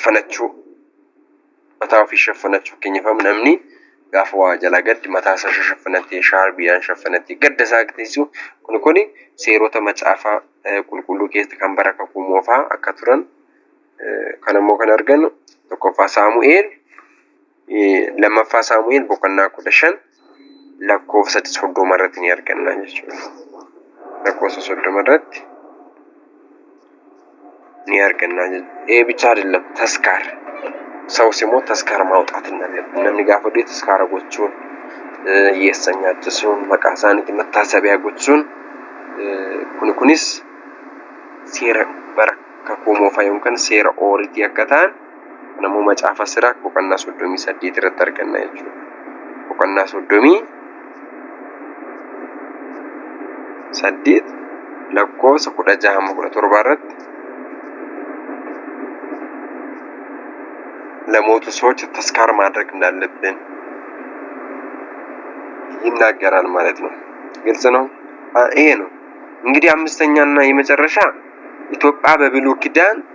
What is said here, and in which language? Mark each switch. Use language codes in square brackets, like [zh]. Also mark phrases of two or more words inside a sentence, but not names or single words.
[om] shaffanachuu keenyaaf namni gaafa waa jala gaddi mataa isaa shaffanatee shaarbiyaan shaffanatee gadda isaa agarsiisu kun seerota macaafaa qulqulluu keessatti kan baraka kumoofaa akka turan kan immoo kan argannu tokkoffaa Saamu'eel lammaffaa Saamu'eel boqonnaa 15 lakkoofsa 30 irratti ni arganna jechuudha. Lakkoofsa 30 irratti ni arganna jechuudha. [am] ብቻ አይደለም ተስካር ሰው ሲሞት ተስካር ማውጣት እንዳለበት [om] namni gaafa du'e ተስካር gochuun yeessanyaachuun maqaa isaaniitti መታሰቢያ gochuun kunis seera baraka kumoofaa yookaan seera ooriitii akka ta'an namuu macaafa Siraak boqonnaa 38 irratti arganna jechuudha. Boqonnaa 38 lakkoofsa 16-17 irratti [am] ለሞቱ ሰዎች ተስካር ማድረግ እንዳለብን ይናገራል ማለት ነው። ግልጽ ነው። ይሄ ነው እንግዲህ አምስተኛና የመጨረሻ ኢትዮጵያ በብሉይ ኪዳን